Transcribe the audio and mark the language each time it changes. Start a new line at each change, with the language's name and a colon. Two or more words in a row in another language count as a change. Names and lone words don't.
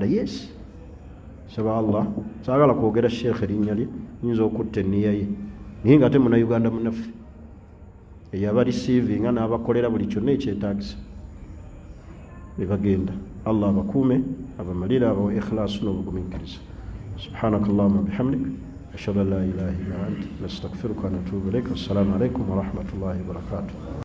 Ganda: Yes, saba Allah saagala kwogera sheekh erinnya lye nyinza okutta enniya ye naye nga ate muna Uganda munaffe eyaba receiving n'abakolera buli kyonna ekyetaagisa nebagenda. Allah abakuume abamalire abawe ikhlaasu n'obugumiikiriza.
Arabic: سبحانك اللهم وبحمدك أشهد أن لا إله إلا أنت نستغفرك ونتوب إليك. السلام عليكم ورحمة الله وبركاته.